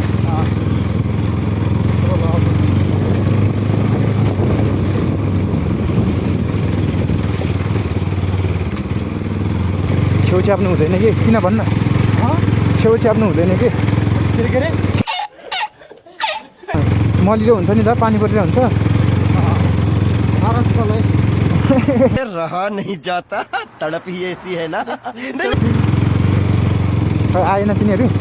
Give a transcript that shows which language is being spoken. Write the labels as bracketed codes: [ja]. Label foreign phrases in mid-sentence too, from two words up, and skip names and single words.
[ne] छेउ च्याप्नु हुँदैन कि किन भन्न छेउ च्याप्नु हुँदैन कि के अरे मलिलो हुन्छ नि त पानी परिरहेको हुन्छ [hi] रहा नहीं जाता तड़प ही ऐसी है ना [ne] आएन तिनीहरू